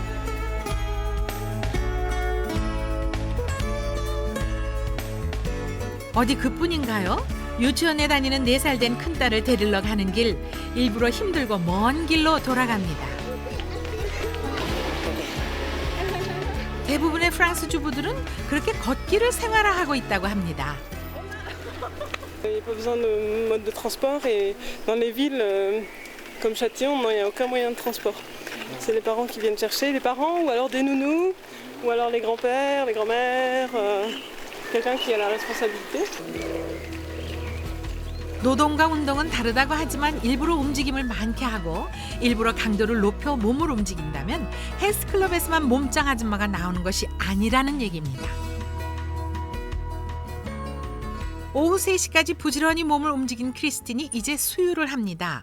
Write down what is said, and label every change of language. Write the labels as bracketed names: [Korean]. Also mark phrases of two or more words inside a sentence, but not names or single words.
[Korean] 어디 그뿐인가요? 유치원에 다니는 4살 된 큰딸을 데리러 가는 길, 일부러 힘들고 먼 길로 돌아갑니다. 대부분의 프랑스 주부들은 그렇게 걷기를 생활화하고 있다고 합니다. [French] Il n'y a pas besoin de mode de transport et dans les villes comme Châtillon, il n'y a aucun moyen de transport. C'est les parents qui viennent chercher, les parents ou alors des nounous, ou alors les grands-pères, les grands-mères, quelqu'un qui a la responsabilité. [Korean] 노동과 운동은 다르다고 하지만 일부러 움직임을 많게 하고 일부러 강도를 높여 몸을 움직인다면 헬스클럽에서만 몸짱 아줌마가 나오는 것이 아니라는 얘기입니다. 오후 3시까지 부지런히 몸을 움직인 크리스틴이 이제 수유를 합니다.